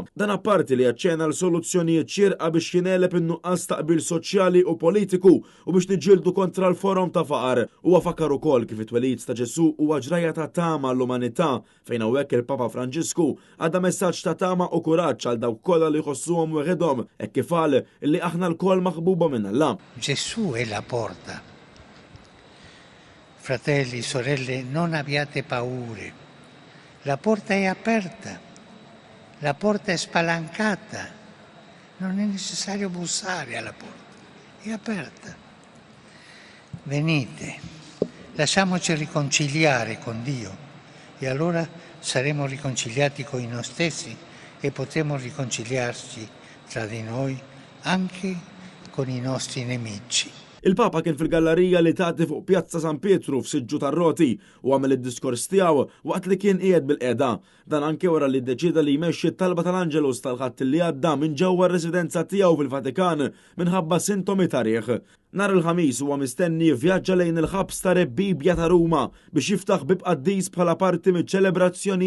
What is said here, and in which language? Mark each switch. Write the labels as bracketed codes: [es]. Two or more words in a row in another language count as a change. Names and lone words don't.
[mt] Dan apparti li jaċċena l-soluzzjonijiet xierqa biex jinelep in-nuqqas taqbil soċjali u politiku u biex niġġieldu kontra l-forum ta' faqar. Huwa fakkar ukoll kif it-twelid ta' Ġesu huwa ġraja ta' tama l-umanità fejn hawnhekk il-Papa Franġisku għadda messaġġ ta' tama u kuraġġ għal dawk kollha li jħossuhom weħedhom hekk kif qal li aħna l-koll maħbuba minn Alla. [it] Gesù è la porta. Fratelli, sorelle, non abbiate paure. La porta è aperta, la porta è spalancata, non è necessario bussare alla porta, è aperta. Venite, lasciamoci riconciliare con Dio e allora saremo riconciliati con noi stessi e potremo riconciliarci tra di noi anche con i nostri nemici. [mt] Il-Papa kien fil-gallerija li tagħti fuq Pjazza San Pietru f'Siġġu tar-Roti u għamel id-diskors tiegħu waqt li kien qiegħed bil-qiegħda. Dan anke wara li ddeċida li jmexxi t-talba tal-Anġelus tal-ħadd li għadda minn ġewwa r-residenza tiegħu fil-Vatikan minħabba sintomi tarieħ. Nhar il-ħamis huwa mistenni vjaġġa lejn il-ħabs ta' Rebbibja ta' Ruma biex jiftaħ bib qaddis bħala parti miċ-ċelebrazzjonijiet tal-Ġublew.